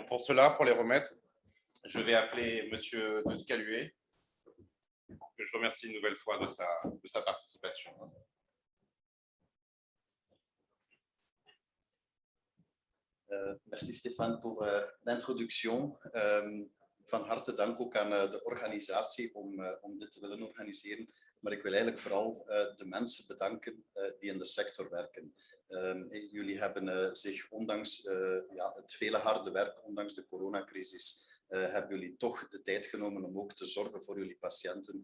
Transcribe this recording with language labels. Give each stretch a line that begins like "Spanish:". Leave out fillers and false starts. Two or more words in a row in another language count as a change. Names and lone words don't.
French: Pour cela, pour les remettre, je vais appeler Monsieur de Scaluet, que je remercie une nouvelle fois de sa participation. Merci Stéphane pour l'introduction.
Dutch: Van harte dank ook aan de organisatie om dit te willen organiseren. Maar ik wil eigenlijk vooral de mensen bedanken die in de sector werken. Jullie hebben zich ondanks het vele harde werk, ondanks de coronacrisis, hebben jullie toch de tijd genomen om ook te zorgen voor jullie patiënten.